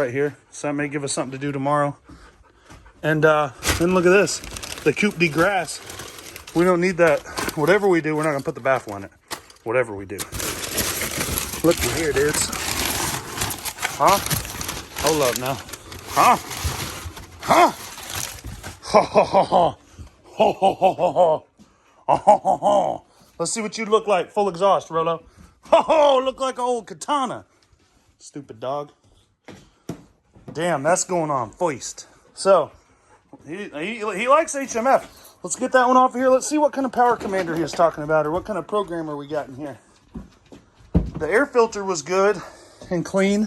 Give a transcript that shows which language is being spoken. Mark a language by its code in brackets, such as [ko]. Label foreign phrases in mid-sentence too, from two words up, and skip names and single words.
[en] So that may give us something to do tomorrow. And then look at this, the coupe de grass. We don't need that. Whatever we do, we're not gonna put the baffle in it. Whatever we do. Look here, dudes. Huh? Hold up now. Huh? Huh? Ho ho ho ho. Ho ho ho ho ho. Oh, ho, ho, ho. Let's see what you look like. Full exhaust, Rolo. Ho ho, look like an old katana. Stupid dog. Damn, that's going on. Foist. So, he likes HMF. Let's get that one off of here. Let's see what kind of power commander he was talking about or what kind of programmer we got in here. The air filter was good and clean.